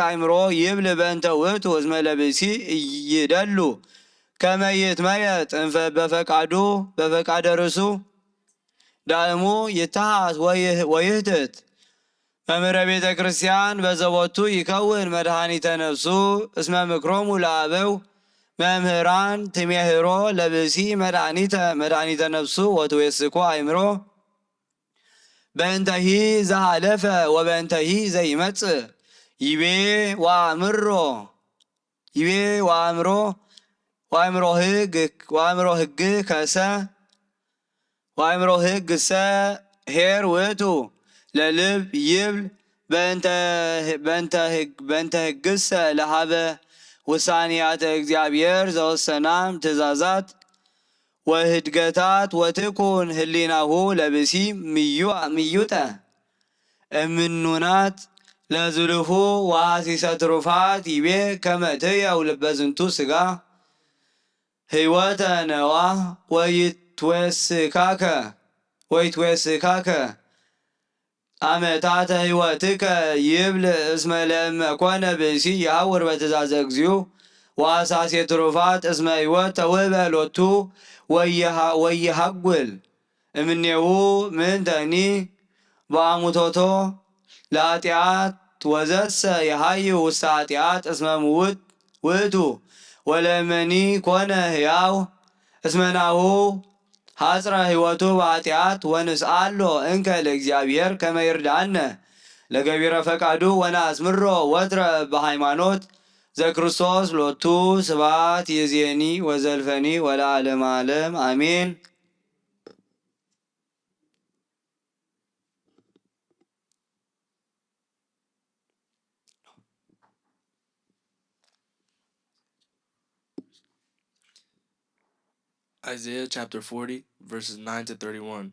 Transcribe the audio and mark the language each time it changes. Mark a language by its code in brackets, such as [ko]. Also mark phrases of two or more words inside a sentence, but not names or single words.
[gez] አእምሮ ይብል በእንተ ውእቱ እስመ ለብእሲ ይደሉ ከመ ይትመየጥ በፈቃደ ርእሱ ዳእሙ ይትሃስ ወይህትት መምህረ ቤተ ክርስቲያን በዘቦቱ ይከውን መድኃኒተ ነፍሱ እስመ ምክሮሙ ለአበው መምህራን ትሜህሮ ለብእሲ መድኃኒተ ነፍሱ ወትዌስኮ አእምሮ በእንተሂ ዘሃለፈ ወበእንተሂ ዘይመጽእ ይቤ ወአእምሮ ህግ ከሰ ወአእምሮ ህግ ሰ ሄር ውእቱ ለልብ ይብል በእንተ ህግሰ ለሃበ ውሳኔያተ እግዚአብሔር ዘወሰናም ትእዛዛት ወህድገታት ወትኩን ህሊናሁ ለብሲ ምዩጠ እምኑናት ለዝልሁ ወሐሲሰ ትሩፋት ይቤ ከመ ትሕየው ልበዝንቱ ሥጋ ህይወተ ነዋ ወይትዌስካከ አመታተ ህይወትከ ይብል እስመ ለእመ ኮነ ብእሲ ይሐውር በትእዛዘ እግዚኡ ወሐሳሴ ትሩፋት እስመ ህይወት ተውህበ ሎቱ ወይሃጉል እምኔሁ ምንተኒ በአሙቶቶ ለኃጢአት ወዘሰ የሃይ ውስተ ኃጢአት እስመ ምውት ውእቱ ወለመኒ ኮነ ሕያው እስመናሁ ሐጽረ ህይወቱ በኃጢአት ወንስአሎ እንከ ለእግዚአብሔር ከመ ይርዳእነ ለገቢረ ፈቃዱ ወነአስምሮ ወትረ በሃይማኖት ዘክርስቶስ ሎቱ ስብሐት ይእዜኒ ወዘልፈኒ ወለዓለመ ዓለም አሜን። [en] Isaiah chapter 40, verses 9 to 31.